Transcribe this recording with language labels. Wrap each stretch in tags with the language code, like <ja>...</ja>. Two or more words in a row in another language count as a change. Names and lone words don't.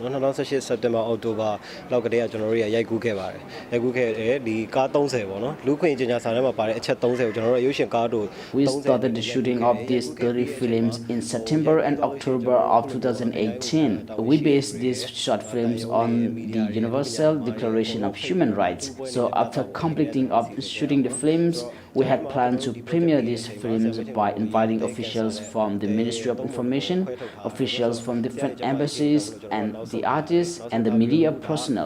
<my>နော်2018 September October လောက်ကတည်းကကျွန်တော်တို့ရိုက်ကူးခဲ့ပါတယ်ရိုက်ကူးခဲ့တဲ့ဒီကား30ပေါ့နော်လူခွင့်ကြေညာစာထဲမှာပါတဲ့အချက်30ကိုကျွန်တော်တို့ရုပ်ရှင်ကားတို့</my> <en>We started the shooting of these 30 films in September and October of 2018. We based these short films on the Universal Declaration of Human Rights. So after completing of shooting the films, we had planned to premiere these films by inviting officials from the Ministry of Information, officials from different embassies, and the artists and the media personnel.</en>